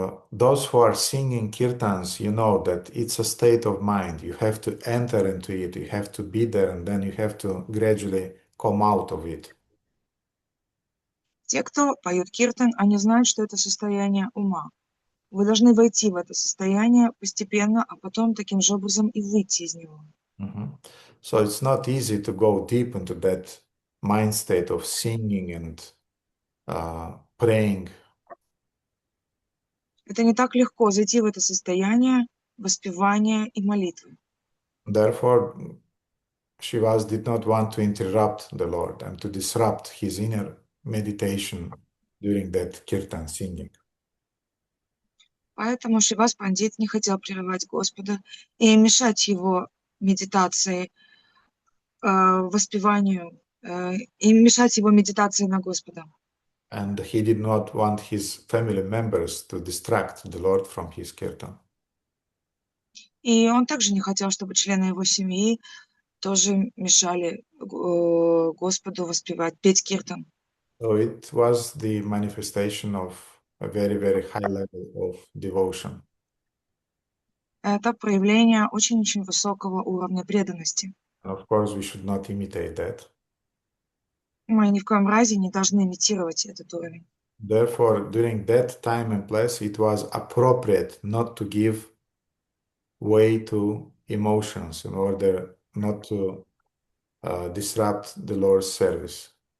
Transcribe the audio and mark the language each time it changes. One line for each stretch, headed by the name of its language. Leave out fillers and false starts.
English: Those who are singing kirtans, you know that it's a state of mind. You have to enter into it, you have to be there, and then you have to gradually come out of it.
Russian: Те, кто поют киртан, они знают, что это состояние ума. Вы должны войти в это состояние постепенно, а потом таким же образом и выйти из него.
English: So it's not easy to go deep into that mind state of singing and praying.
Russian: Это не так легко зайти в это состояние воспевания и молитвы.
English: Therefore, Shivas did not want to interrupt the Lord and to disrupt his inner meditation during that kirtan singing.
Russian: Поэтому Шивас Пандит не хотел прерывать Господа и мешать его медитации, воспеванию, и мешать его медитации на Господа.
English: And he did not want his family members to distract the Lord from his kirtan.
Russian: И он также не хотел, чтобы члены его семьи тоже мешали Господу воспевать, петь киртан.
English: So it was the manifestation of a very, very high level of devotion.
Russian: Это проявление очень-очень высокого уровня преданности.
English: And of course, we should not imitate that.
Russian: Мы ни в коем разе не должны имитировать этот уровень.
English: Therefore, during that time and place, it was appropriate not to give way to emotions in order not to disrupt the Lord's service.